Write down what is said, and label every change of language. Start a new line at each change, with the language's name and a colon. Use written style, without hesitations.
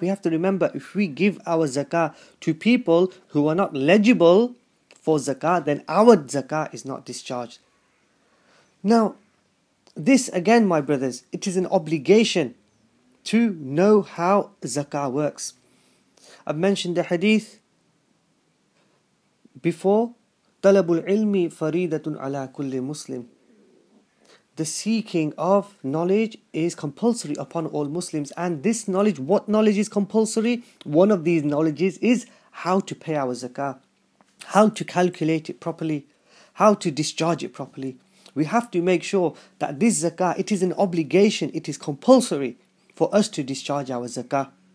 English: We have to remember, if we give our zakah to people who are not legible for zakah, then our zakah is not discharged. Now, this again, my brothers, it is an obligation to know how zakah works. I've mentioned the hadith before.
Arabic: طلب العلم فريضة على كل مسلم.
English: The seeking of knowledge is compulsory upon all Muslims. And this knowledge, what knowledge is compulsory? One of these knowledges is how to pay our zakah, how to calculate it properly, how to discharge it properly. We have to make sure that this zakah, it is an obligation, it is compulsory for us to discharge our zakah.